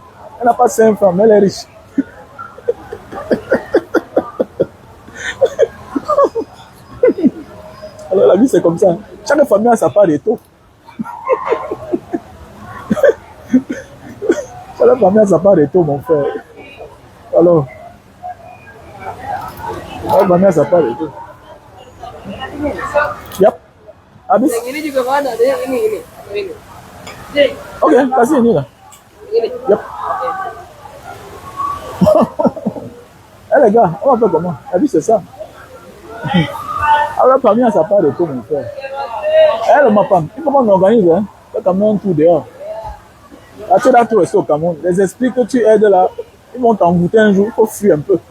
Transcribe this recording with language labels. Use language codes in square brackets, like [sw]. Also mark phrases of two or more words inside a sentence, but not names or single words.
[fr] Elle n'a pas 5 femmes, mais elle est riche. Alors la vie c'est comme ça. Chaque famille a sa part de taux. Chaque famille a sa part de taux, mon frère. Alors, chaque famille a sa part de taux. [id] Yep. Habis? Yang ini juga kan ada yang ini. Jadi, Ok, kasih ini lah. ini. Yep. [fr] Eh les gars, on va faire comment? La vie c'est ça. Alors la famille a sa part de taux, mon frère. Eh le Mapan, il faut qu'on organise, hein. Fais quand même un tour dehors. Là, tu es là, tu restes au Cameroun. Les esprits que tu aides là, ils vont t'envoûter un jour, il faut fuir un peu.